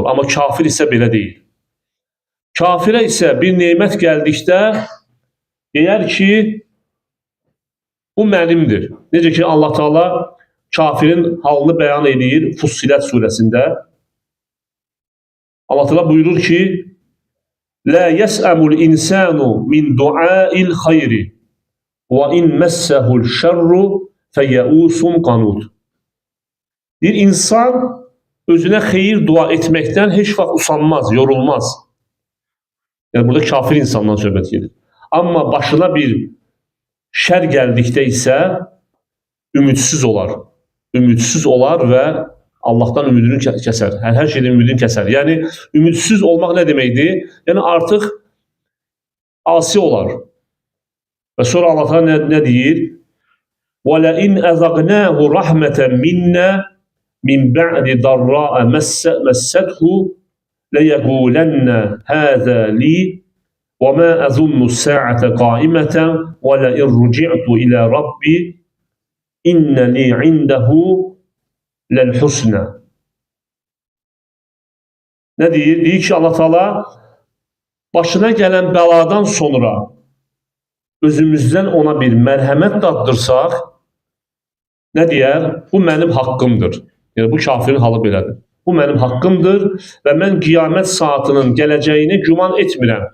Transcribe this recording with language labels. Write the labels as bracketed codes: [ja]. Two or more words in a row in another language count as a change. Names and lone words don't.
[az] Amma kafir isə belə deyil. Kafirə isə bir nemət gəldikdə deyər ki, bu mənimdir. Necə ki Allah Teala kafirin halını bəyan edir Fussilət surəsində. Allah Teala buyurur ki, [ar] لا يسأم الإنسان من دعاء الخير وإن مسه الشر فيئوس قنوط. [az] Bir insan özünə xeyir dua etməkdən heç vaxt usanmaz, yorulmaz. Yəni burada kafir insandan söhbət gedir. Amma başına bir şər gəldikdə isə ümidsiz olar. Ümidsiz olar və Allahdan ümidini kəsər. Hər şeydən ümidini kəsər. Yəni ümidsiz olmaq nə deməkdir? Yəni artıq asi olar. Və sonra Allah nə deyir? [ar] وَلَئِنْ أَذَقْنَاهُ رَحْمَةً مِنَّا مِنْ بَعْدِ ضَرَّاءَ مَسَّتْهُ لَيَقُولَنَّ هَذَا لِي وَمَا أَظُنُّ السَّاعَةَ قَائِمَةً وَلَئِنْ رُجِعْتُ إِلَى رَبِّي إِنَّ لِي عِنْدَهُ lel-husna. [az] Nə deyir? Deyir ki, Allah Teala başına gələn bəladan sonra özümüzdən ona bir mərhəmət daddırsaq, nə deyər? Bu mənim haqqımdır. Yəni bu kafirin halı belədir. Bu mənim haqqımdır və mən qiyamət saatının gələcəyini güman etmirəm.